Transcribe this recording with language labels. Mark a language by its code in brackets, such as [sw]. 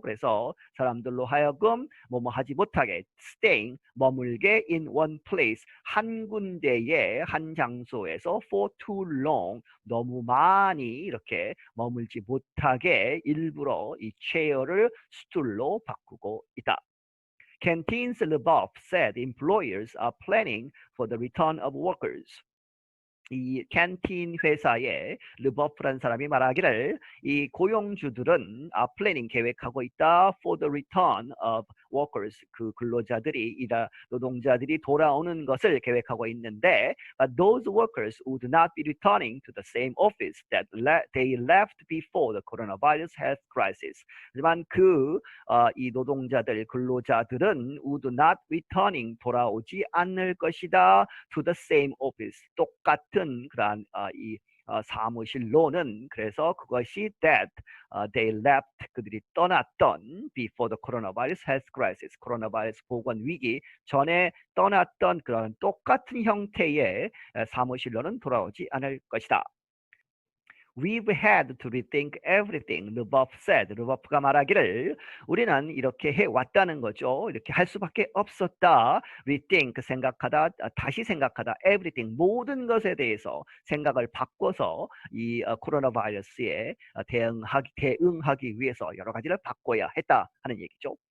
[ko] 그래서 사람들로 하여금 뭐뭐 하지 못하게, staying, 머물게, [en] in one place, [ko] 한 군데에, 한 장소에서 [en] for too long, [ko] 너무 많이 이렇게 머물지 못하게 일부러 이 체어를 스툴로 바꾸고 있다. [en] Canteens LeBoeuf said employers are planning for the return of workers. [ko] 이 캔틴 회사의 르버프라는 사람이 말하기를 이 고용주들은 플래닝 계획하고 있다. [en] For the return of workers, [ko] 그 근로자들이 노동자들이 돌아오는 것을 계획하고 있는데, [en] but those workers would not be returning to the same office that they left before the coronavirus health crisis. [ko] 하지만 이 노동자들, 근로자들은 [en] would not returning, [ko] 돌아오지 않을 것이다. [en] To the same office, [ko] 똑같은 그러한 이 사무실로는. 그래서 그것이 [en] that they left, [ko] 그들이 떠났던 [en] before the coronavirus health crisis, [ko] 코로나 바이러스 보건 위기 전에 떠났던 그런 똑같은 형태의 사무실로는 돌아오지 않을 것이다. [en] We've had to rethink everything, 르버프 said. [ko] 르버프가 말하기를 우리는 이렇게 해왔다는 거죠. 이렇게 할 수밖에 없었다. Rethink, 생각하다, 다시 생각하다. [en] Everything, [ko] 모든 것에 대해서 생각을 바꿔서 이 코로나 바이러스에 대응하기 위해서 여러 가지를 바꿔야 했다 하는 얘기죠.